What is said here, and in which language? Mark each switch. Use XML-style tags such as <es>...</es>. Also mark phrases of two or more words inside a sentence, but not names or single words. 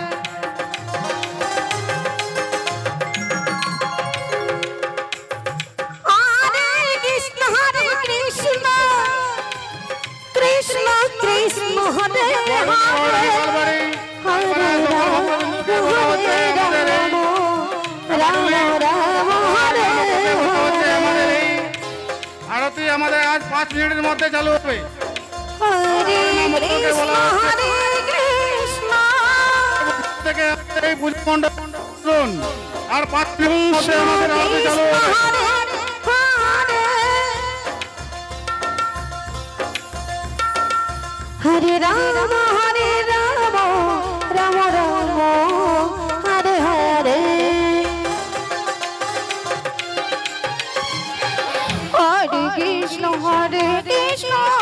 <sa>हरे कृष्ण हरे कृष्ण कृष्ण कृष्ण हरे हरे हरे राम हरे राम राम राम हरे हरे.</sa> <bn>আরতি আমাদের আজ 5 মিনিটের মধ্যে চালু হবে।</bn> <sa>हरे कृष्ण हरे कृष्ण,</sa> <bn>থেকে এই পূজা মণ্ডপ শুনুন। আর 5 মিনিটের মধ্যে আমাদের আরতি চালু হবে।</bn> <sa>हरे राम हरे राम राम राम हरे हरे हरे कृष्ण हरे कृष्ण,</sa>